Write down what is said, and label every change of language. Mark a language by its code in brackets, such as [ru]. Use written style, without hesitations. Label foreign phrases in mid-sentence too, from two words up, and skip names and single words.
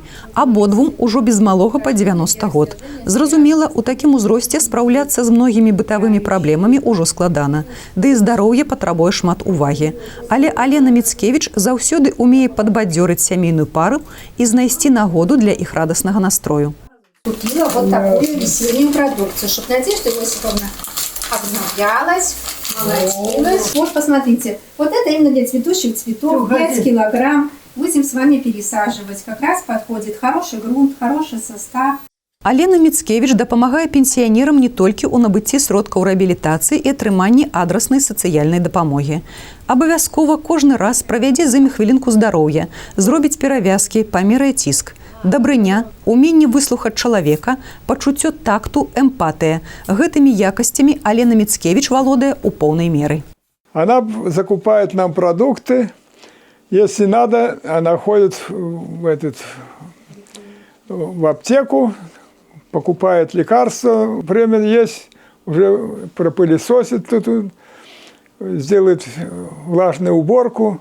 [be] Абодвум ужо без малога па 90 год. Зразумела, у такім узросце спраўляцца з многімі бытавымі праблемамі ўжо складана. Ды і здароўе патрабуе шмат увагі. Але Алена Міцкевіч заўсёды умее падбадзёрыць сямейную пару і знайсці нагоду для іх радаснага настрою. [ru] Купила вот такую весеннюю продукцию, чтобы Надежда Иосифовна обновлялась, молодилась. Вот посмотрите, вот это именно для цветущих цветов, 5 килограмм. Будем с вами пересаживать. Как раз подходит хороший грунт, хороший состав. [be] Алена Міцкевіч дапамагае пенсіянерам не толькі ў набыцці сродкаў рэабілітацыі і атрыманні адраснай сацыяльнай дапамогі. Абавязкова кожны раз правядзе з імі хвілінку здароўя, зробіць перавязкі, памеряе ціск. Дабрыня, уменне выслухаць чалавека, пачуццё такту, эмпатыя. Гэтымі якасцямі Алена Міцкевіч валодае ў поўнай меры. [ru] Она закупает нам продукты. Если надо, она ходит в аптеку, покупает лекарства. Время есть, уже пропылесосит тут, сделает влажную уборку.